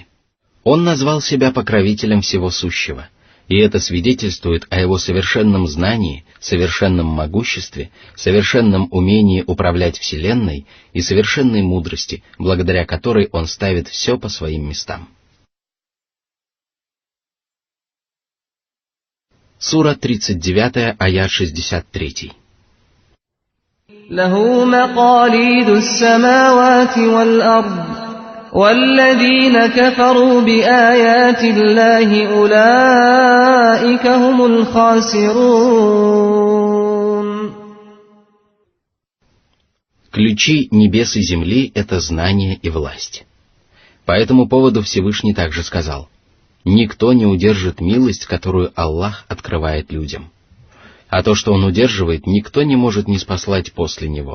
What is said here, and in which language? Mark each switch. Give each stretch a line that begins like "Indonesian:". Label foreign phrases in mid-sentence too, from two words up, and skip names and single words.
Russian: Он назвал себя покровителем всего сущего, и это свидетельствует о его совершенном знании, совершенном могуществе, совершенном умении управлять Вселенной и совершенной мудрости, благодаря которой он ставит все по своим местам. Сура 39, аят 63.
Arabic: لَهُ مَقَالِيدُ السَّمَاوَاتِ وَالْأَرْضِ وَالَّذِينَ كَفَرُوا بِآيَاتِ اللَّهِ أُولَئِكَ هُمُ الْخَاسِرُونَ.
Russian: Ключи небес и земли — это знание и власть. По этому поводу Всевышний также сказал: «Никто не удержит милость, которую Аллах открывает людям. А то, что Он удерживает, никто не может ниспослать после Него.